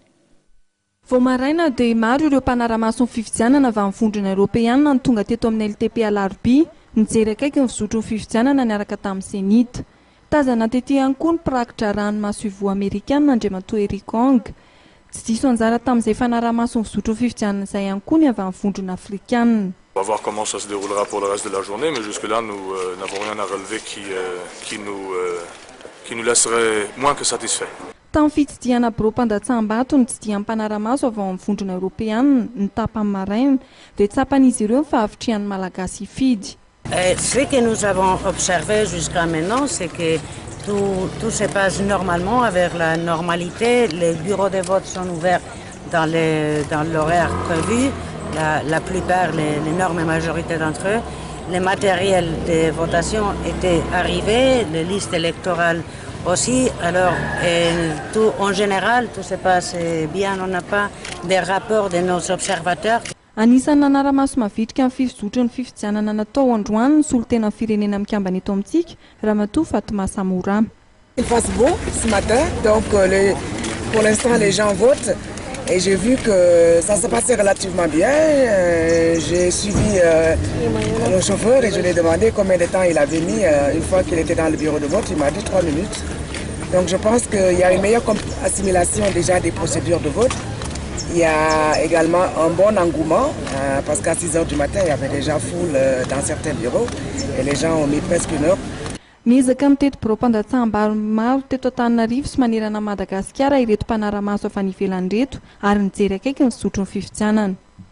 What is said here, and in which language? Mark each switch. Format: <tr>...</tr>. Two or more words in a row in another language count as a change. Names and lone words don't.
<mg>Vao maraina dia maro ireo mpanara-maso ny fifidianana avy amin'ny vondrona Eoropeana ny tonga teto amin'ny LTP alarobia nijery akaiky ny fizotro ny fifidianana niaraka tamin'ny senita. Tazana tetỳ ihany koa ny mpirakitra ranomaso ivoho Amerikanina andriamatoa Erikong. Tsy diso anjara tamin'izay fanara-maso ny fizotro ny fifidianana izay ihany koa ny avy amin'ny vondrona Afrikanina.</mg> <fr>On va voir comment ça se déroulera pour le reste de la journée, mais jusque-là, nous n'avons rien à relever qui nous laisserait moins que satisfaits.</fr> <mg>Tamin'ny fitsidiana birao mpandatsaham-bato ny tsidihan'ny mpanara-maso avy ao amin'ny vondrona Eoropeana ny tapany maraina dia tsapan'izy ireo ny fahavitrihan'ny malagasy hifidy.</mg> <fr>Ce que nous avons observé jusqu'à maintenant, c'est que tout se passe normalement avec la normalité. Les bureaux de vote sont ouverts dans l'horaire prévu, la plupart, l'énorme majorité d'entre eux. Les matériels de votation étaient arrivés, les listes électorales aussi. Alors, en général, tout se passe bien. On n'a pas de rapport de nos observateurs.</fr> <mg>Anisan'ny nanara-maso mavitrika amin'ny fizotro ny fifidianana natao androany ny solotena firenena mikambana eto amintsika Ramatoa Fatoma Samoura.</mg> <fr>Il fasse beau ce matin, donc pour l'instant les gens votent et j'ai vu que ça se passait relativement bien. J'ai suivi le chauffeur et je lui ai demandé combien de temps il avait mis une fois qu'il était dans le bureau de vote. Il m'a dit 3 minutes. Donc je pense qu'il y a une meilleure assimilation déjà des procédures de vote. Il y a également un bon engouement parce qu'à 6 h du matin, il y avait déjà foule dans certains bureaux et les gens ont mis presque 1 heure.</fr> <mg>Miezaka miteto birao mpandatsaham-bary maro teto Antananarivo sy manerana Madagasikara ireto mpanara-maso avy any ivelany reto ary nijery akaiky ny fizotro ny fifidianana.</mg>